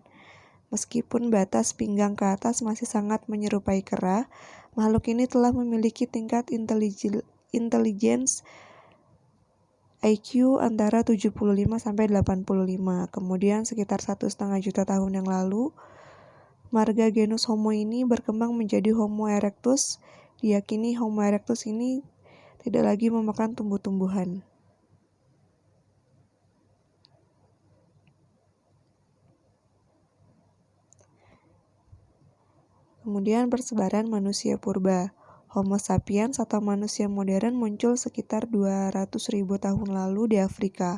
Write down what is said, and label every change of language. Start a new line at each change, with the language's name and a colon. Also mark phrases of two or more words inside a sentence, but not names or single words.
Indonesian: Meskipun batas pinggang ke atas masih sangat menyerupai kera, makhluk ini telah memiliki tingkat intelligence IQ antara 75-85. Kemudian sekitar 1,5 juta tahun yang lalu, marga genus Homo ini berkembang menjadi Homo erectus. Diyakini Homo erectus ini tidak lagi memakan tumbuh-tumbuhan. Kemudian persebaran manusia purba. Homo sapiens atau manusia modern muncul sekitar 200.000 tahun lalu di Afrika.